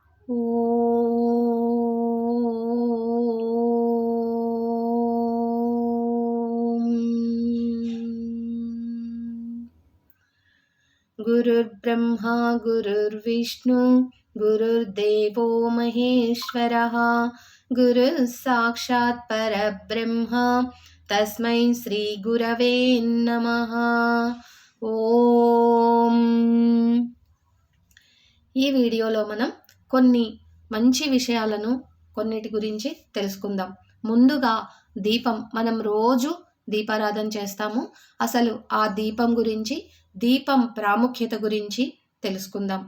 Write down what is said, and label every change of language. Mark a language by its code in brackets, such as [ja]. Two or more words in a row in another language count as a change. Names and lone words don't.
[sa] गुरुर्ब्रह्मा गुरुर्विष्णु गुरुर्देवो महेश्वरः गुरुः साक्षात् परब्रह्म तस्मै श्री गुरवे नमः। ఓం. [te] ఈ వీడియోలో మనం కొన్ని మంచి విషయాలను కొన్నిటి గురించి తెలుసుకుందాం. ముందుగా దీపం, మనం రోజు దీపారాధన చేస్తాము. అసలు ఆ దీపం గురించి, దీపం ప్రాముఖ్యత గురించి తెలుసుకుందాం.